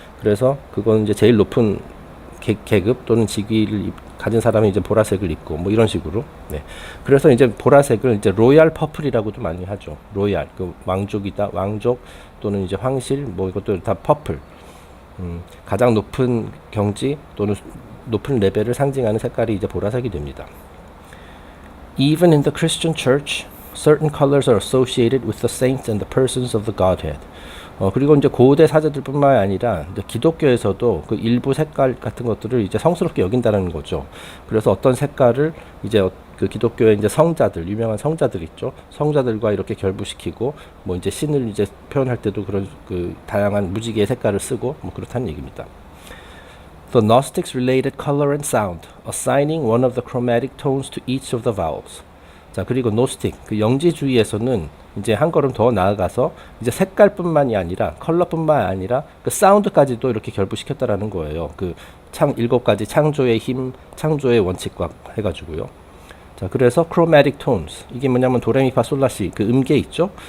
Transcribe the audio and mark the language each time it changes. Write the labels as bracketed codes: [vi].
[ko] 그래서 그건 이제 제일 높은 계급 또는 직위를 가진 사람이 이제 보라색을 입고 뭐 이런 식으로. 네. 그래서 이제 보라색을 이제 로얄 퍼플이라고도 많이 하죠. 로얄, 그 왕족이다, 왕족 또는 이제 황실, 뭐 이것도 다 퍼플. 가장 높은 경지 또는 높은 레벨을 상징하는 색깔이 이제 보라색이 됩니다. [en] Even in the Christian Church, certain colors are associated with the saints and the persons of the Godhead. [ko] 그리고 이제 고대 사제들뿐만 아니라 이제 기독교에서도 그 일부 색깔 같은 것들을 이제 성스럽게 여긴다는 거죠. 그래서 어떤 색깔을 이제 그 기독교의 이제 성자들, 유명한 성자들 있죠. 성자들과 이렇게 결부시키고 뭐 이제 신을 이제 표현할 때도 그런 그 다양한 무지개의 색깔을 쓰고 뭐 그렇다는 얘기입니다. [en] The Gnostics related color and sound, assigning one of the chromatic tones to each of the vowels. [ko] 자, 그리고 노스틱, 그 영지주의에서는 이제 한 걸음 더 나아가서 이제 색깔뿐만이 아니라 컬러뿐만 아니라 그 사운드까지도 이렇게 결부시켰다라는 거예요. 그 7가지 창조의 힘, 창조의 원칙과 해가지고요. 자, 그래서 chromatic tones, 이게 뭐냐면 도레미파솔라시 그 음계 있죠.